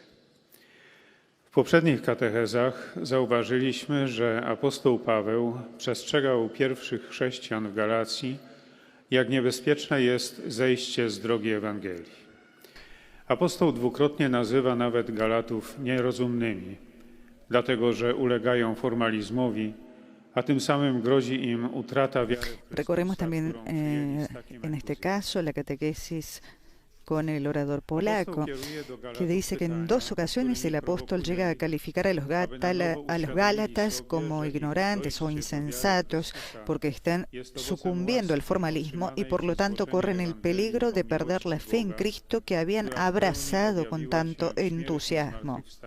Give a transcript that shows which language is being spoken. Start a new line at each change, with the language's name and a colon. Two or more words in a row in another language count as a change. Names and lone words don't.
Polish: W poprzednich katechezach zauważyliśmy, że apostoł Paweł przestrzegał pierwszych chrześcijan w Galacji, jak niebezpieczne jest zejście z drogi Ewangelii. Apostoł dwukrotnie nazywa nawet Galatów nierozumnymi, dlatego że ulegają formalizmowi, a tym samym grozi im utrata wiary.
Spanish: Recorremos también en este caso la catequesis con el orador polaco, que dice que en 2 ocasiones el apóstol llega a calificar a los Gálatas como ignorantes o insensatos porque están sucumbiendo al formalismo y por lo tanto corren el peligro de perder la fe en Cristo que habían abrazado con tanto entusiasmo.